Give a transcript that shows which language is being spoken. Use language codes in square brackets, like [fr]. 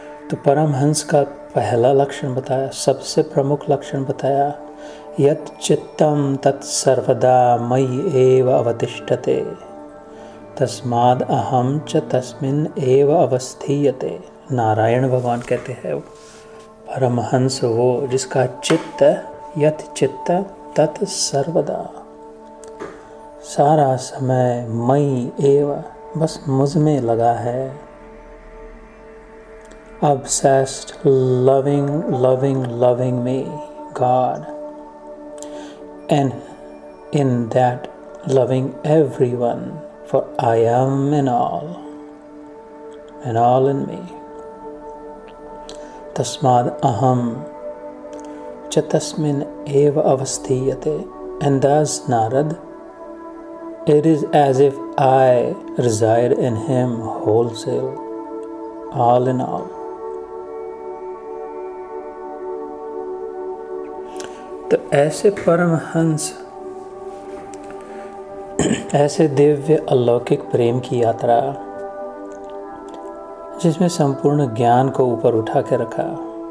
[hi] तो परमहंस का पहला लक्षण बताया, सबसे प्रमुख लक्षण बताया, [sa] यत् चित्तम तत्सर्वदा मयि एव अवतिष्ठते तस्माद् अहम च तस्मिन् एव अवस्थीयते। [hi] नारायण भगवान कहते हैं परमहंस वो जिसका चित्त, [sa] यत् चित्त तत् सर्वदा, [hi] सारा समय [sa] मयि एव, [hi] बस मुझ में लगा है। [en] Obsessed, loving, loving, loving me, God, and in that loving everyone, for I am in all, and all in me. [sa] Tasmad aham cha tasmin eva avasthiyate. [en] And thus, Narad, it is as if I reside in him wholesale, all in all. [hi] तो ऐसे परमहंस, ऐसे दिव्य अलौकिक प्रेम की यात्रा जिसमें संपूर्ण ज्ञान को ऊपर उठा के रखा,